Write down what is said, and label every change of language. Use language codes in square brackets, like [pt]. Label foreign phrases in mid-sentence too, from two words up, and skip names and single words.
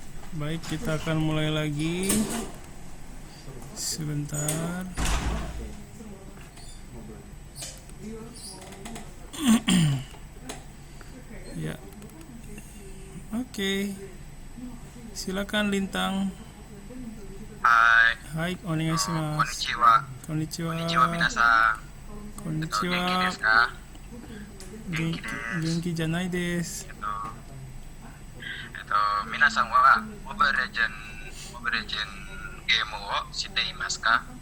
[id] Baik, kita akan mulai lagi sebentar. Ya, oke. Silakan Lintang. Hai, [ja] onegaishimasu. Konnichiwa. Minasan. こんにちは。元気じゃないです. 皆さんはモバイルレジェンゲームをしていますか？